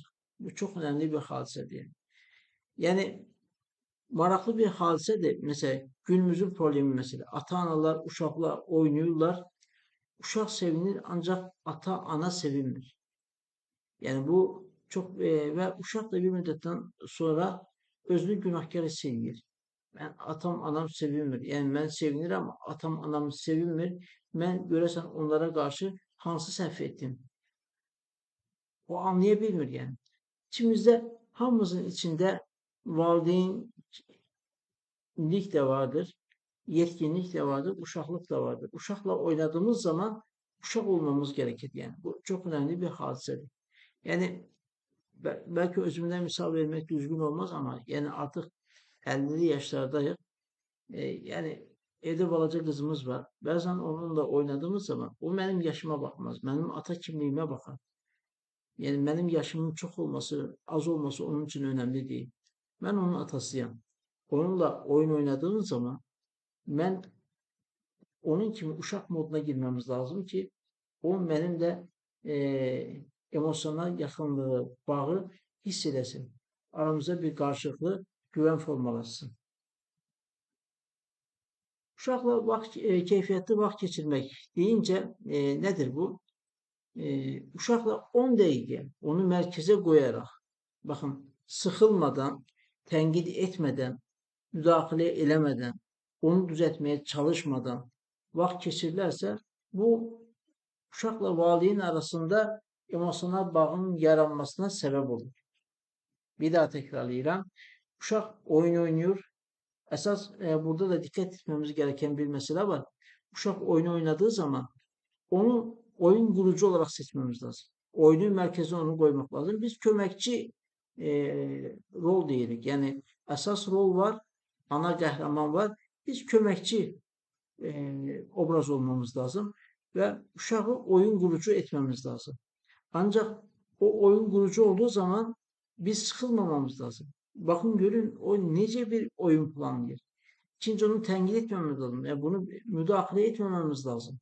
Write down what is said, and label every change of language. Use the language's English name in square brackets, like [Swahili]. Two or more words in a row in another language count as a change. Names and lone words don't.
[Turkish] Bu çok önemli bir hadise diye. Yani maraklı bir hadise de mesela günümüzün problemi mesela ata-analar uşaqla oynuyorlar. [Azerbaijani] Uşaq sevinir ancak ata-ana sevinmir. Yani bu ve uşaq da bir müddətdən sonra özünü günahkar hiss eləyir. Mən atam, anam sevinmir. Yəni mən sevinirəm, atam, anam sevinmir. Mən görəsən onlara qarşı hansı səhv etdim? O anlaya bilmir yəni. İçimizdə hamımızın içində valideynlik də vardır, yetkinlik də vardır, uşaqlıq da vardır. [Turkish] Uşaqla oynadığımız zaman uşaq olmamız gerekir. [Azerbaijani] Yəni bu çox önəmli bir hadisədir. [Turkish] Yəni belki özümden misal vermek düzgün olmaz ama yani artık 50'li yaşlardayıq. Yani evde balaca kızımız var. Bazen onunla oynadığımız zaman o benim yaşıma bakmaz. Benim ata kimliğime bakar. Yani benim yaşımın çok olması, az olması onun için önemli değil. Ben onun atasıyım. Onunla oyun oynadığımız zaman ben onun kimi uşaq moduna girmemiz lazım ki o benim de emosyonel yaxınlığı, [Azerbaijani] bağı hiss eləsin. Aramızda bir qarşılıqlı güvən formalaşsın. Uşaqla keyfiyyətli vaxt keçirmək deyincə nədir bu? Uşaqla 10 dəqiqə onu mərkəzə qoyaraq, baxın, sıxılmadan, tənqid etmədən, müdaxilə eləmədən, onu düzəltməyə çalışmadan vaxt keçirilərsə, bu uşaqla valideyn arasında emosional bağın yaranmasına səbəb olur. Bir daha tekrarlayıram. [Turkish] Uşaq oyun oynuyor. Əsas burada da dikkat etmemiz gereken bir mesele var. Uşaq oyun oynadığı zaman onu oyun kurucu olarak seçmemiz lazım. Oyunun merkezine onu koymak lazım. [Azerbaijani] Biz köməkçi rol deyirik. Yani əsas rol var, ana qəhrəman var. [Turkish] Biz [Azerbaijani] köməkçi obraz [Turkish] olmamız lazım ve uşağı oyun kurucu etmemiz lazım. Ancak o oyun kurucu olduğu zaman biz sıkılmamamız lazım. Bakın görün o nece bir oyun planlıyor. İkinci onu tənqid etmemiz lazım. Yani bunu müdahale etmememiz lazım.